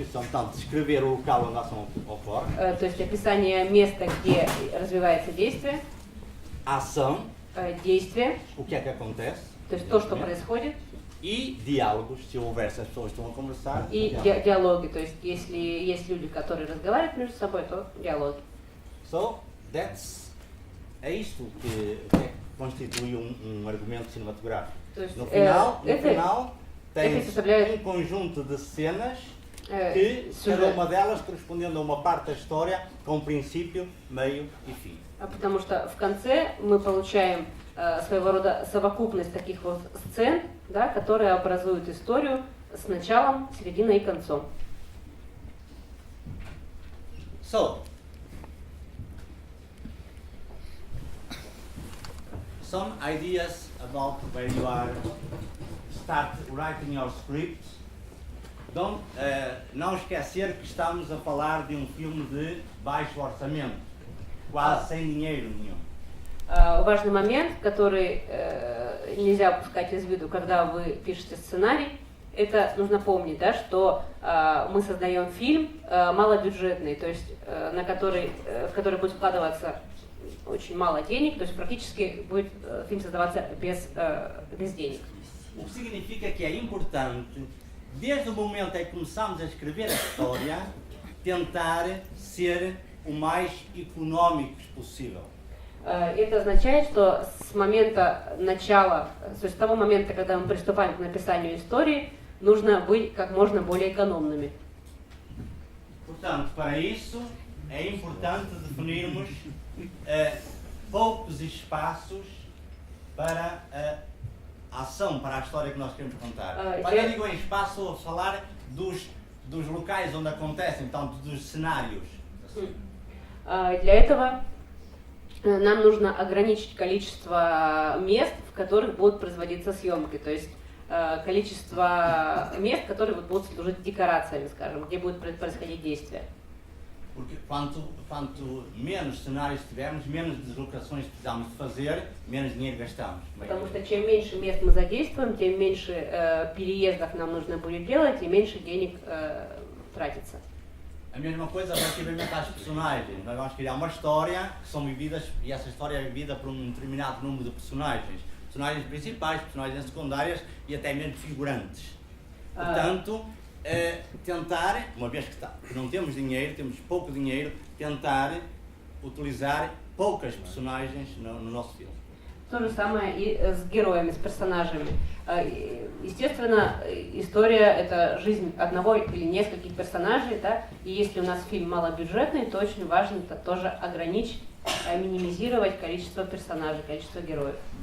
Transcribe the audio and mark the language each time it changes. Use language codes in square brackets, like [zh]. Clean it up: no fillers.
[pt] portanto, descrever o local onde a ação ocorre. [ru] то есть описание места, где развивается действие, [pt] Ação, [ru] действие, [pt] o que é que acontece. [ru] то есть то, что происходит, [pt] E diálogos, se houver, se as pessoas estão a conversar. [ru] и [pt] diálogos. [ru] диалоги, то есть если есть люди, которые разговаривают между собой, то диалоги. [pt] So, é isto que constitui um argumento cinematográfico. [ru] То есть [pt] No final, [ru] это [pt] tens [ru] составляет [pt] conjunto de cenas que, cada [ru] сюжет. [pt] uma delas correspondendo a uma parte da história, com princípio, meio e fim. [ru] Потому что в конце мы получаем своего рода совокупность таких вот сцен, да, которые образуют историю с началом, серединой и концом. [en] So, some ideas about where you are start writing your script. [pt] Não esquecer que estamos a falar de um filme de baixo orçamento, quase sem dinheiro nenhum. [ru] Важный момент, который нельзя упускать из виду, когда вы пишете сценарий, это нужно помнить, да, что мы создаем фильм малобюджетный, то есть в который будет вкладываться очень мало денег, то есть практически будет фильм создаваться без денег. [pt] O que significa que é importante, desde o momento em que começamos a escrever a história, tentar ser o mais económicos possível. [ru] Это означает, что с момента начала, то есть с того момента, когда мы приступаем к написанию истории, нужно быть как можно более экономными. [pt] Portanto, para isso, é importante definirmos poucos espaços para a ação, para a história que nós queremos contar. Quando eu digo em espaço, estou a falar dos locais onde acontecem, tanto dos cenários. [ru] Для этого нам нужно ограничить количество мест, в которых будут производиться съемки, то есть количество мест, которые будут служить декорациями, скажем, где будет происходить действие. [pt] Porque quanto menos cenários tivermos, menos deslocações precisamos de fazer, menos dinheiro gastamos. [ru] Потому что чем меньше мест мы задействуем, тем меньше переездов нам нужно будет делать и меньше денег тратится. [pt] A mesma coisa relativamente às personagens. Nós vamos criar uma história que são vividas, e essa história é vivida por um determinado número de personagens. Personagens principais, personagens secundárias e até mesmo figurantes. Portanto, tentar, uma vez que não temos dinheiro, temos pouco dinheiro, tentar utilizar poucas personagens no nosso filme. [ru] То же самое и с героями, с персонажами. Естественно, история — это жизнь одного или нескольких персонажей, да? И если у нас фильм малобюджетный, то очень важно это тоже ограничить, минимизировать количество персонажей, количество героев.